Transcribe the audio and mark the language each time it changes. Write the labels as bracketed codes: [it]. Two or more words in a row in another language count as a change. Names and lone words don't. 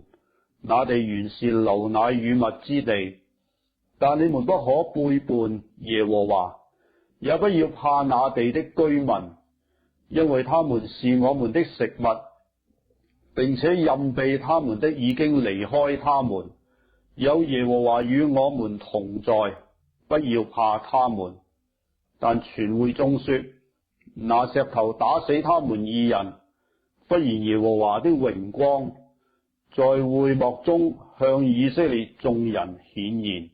[zh] 那地原是流奶與蜜之地。但你們不可背叛耶和華，也不要怕那地的居民，因為他們是我們的食物，並且蔭庇他們的已經離開他們。有耶和華與我們同在， 不要怕他們。但全會眾說，拿石頭打死他們二人，不然耶和華的榮光在會幕中向以色列眾人顯現。